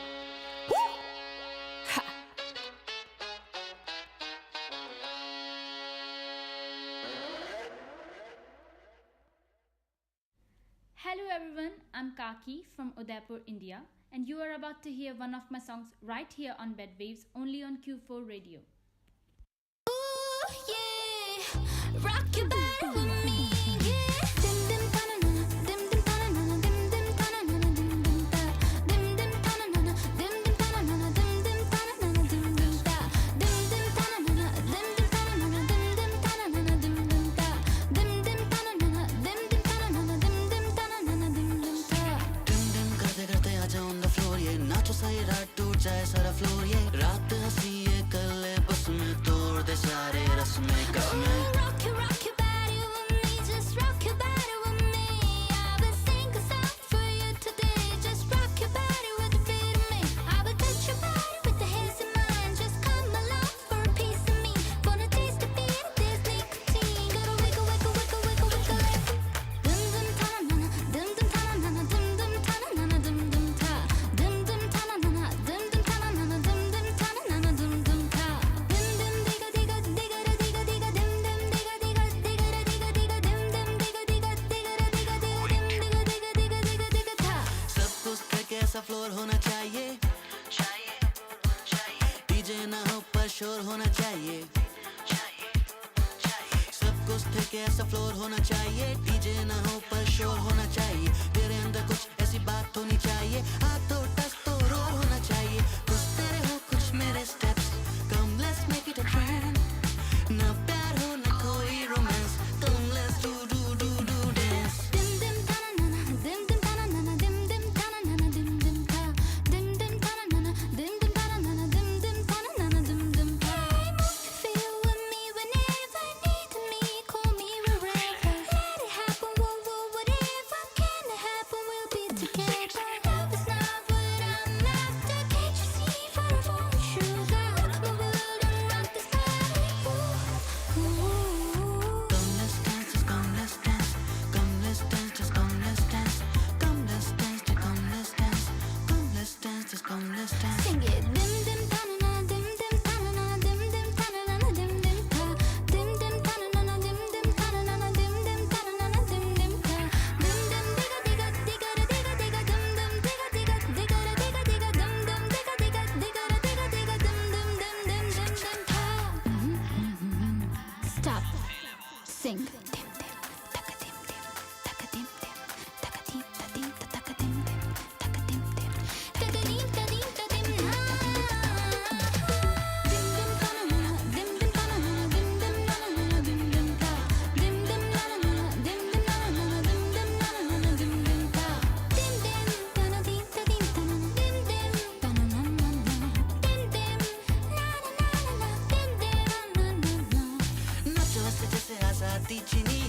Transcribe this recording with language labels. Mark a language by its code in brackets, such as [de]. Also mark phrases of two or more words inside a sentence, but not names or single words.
[en] Hello everyone, I'm Kaki from Udaipur, India, and you are about to hear one of my songs right here on Bed Waves, only on Q4 Radio. Ooh, yeah, rock your body with me, yeah. Dim dim ta-na-na-na, dim dim ta-na-na-na, dim dim ta-na-na-na, dim dim ta, dim dim ta-na-na-na, dim dim ta-na-na-na, dim dim ta-na-na-na, dim dim ta, dim dim ta-na-na-na, dim dim ta-na-na-na, dim dim ta-na-na-na, dim dim ta, dim dim ta-na-na-na, dim dim ta-na-na-na, dim dim ta-na-na-na, dim dim ta. [hi] dim dim करते करते आजा [en] on the floor [hi] ये नाचो सारी रात टूट जाए सारा floor ये रात हंसी ये कर ले बस में तोड़ दे सारे रस्में कसमें. [en] Rock your body with me, just rock your body with me. I will sing a song for you today. Just rock your body with the beat of me. I will touch your body with the haze in mine. Just come along for a piece of me. Gonna taste the beat of this nicotine. Gotta wiggle, wiggle, wiggle, wiggle, wiggle it. Dim dim ta-na-na-na, dim dim ta-na-na-na, dim dim ta-na-na-na, dim dim ta, dim dim ta-na-na-na, dim dim ta-na-na-na, dim dim ta-na-na-na, dim dim ta, dim dim digga digga digga digga digga dim dim digga digga digga digga digga dim dim digga digga digga digga digga dim digga digga digga digga digga ta. [hi] सब कुछ ट्रैक ऐसा फ्लोर होना चाहिए डीजे ना हो पर शोर होना चाहिए सब कुछ ट्रैक ऐसा फ्लोर होना चाहिए डीजे ना हो पर शोर होना चाहिए तेरे अंदर कुछ ऐसी बात होनी चाहिए हाथों टच तो रोल होना चाहिए कुछ तेरे हो कुछ मेरे स्टेप्स [en] come let's make it a trend [hi] ना प्यार हो ना कोई रोमांस [en] come let's do dance. Dim dim ta-na-na-na, dim dim ta-na-na-na, dim dim ta-na-na-na, dim dim ta, dim dim ta-na-na-na, dim dim ta-na-na-na, dim dim ta-na-na-na, dim dim ta. Feel with me whenever need me, call me wherever. Let it happen, whoa whoa, whatever can happen, we'll be together. Love is not what I'm after, can't you see? For a phone sugar, rock my world and rock this body. Ooh, ooh. Come let's dance, just come let's dance. Come let's dance, just come let's dance. Come let's dance, just come let's dance. Come let's dance, just come let's dance. Sing it. Dim dim ta-na-na, dim dim ta-na-na, dim dim ta-na-na, dim dim ta, dim dim ta-na-na, dim dim ta-na-na, dim dim ta-na-na, dim dim ta, dim dim digga digga digga digga digga dim dim digga digga digga digga digga dim dim digga digga digga digga digga dim dim ta. Stop. Sing. Dim dim taka dim dim taka dim dim taka dim ta dim ta taka dim dim taka dim dim taka dim ta dim ta dim na. Dim dim ta-na-na-na, dim dim ta-na-na-na, dim dim na-na-na-na, dim dim ta, dim dim na-na-na-na, dim dim na-na-na-na, dim dim na-na-na-na, dim dim ta, dim dim ta-na-dim ta-dim ta-na-na, dim dim ta-na-na-na-na, dim dim na-na-na-na-na, dim dim na-na-na-na. [hi] नाचो ऐसे जैसे आजादी जी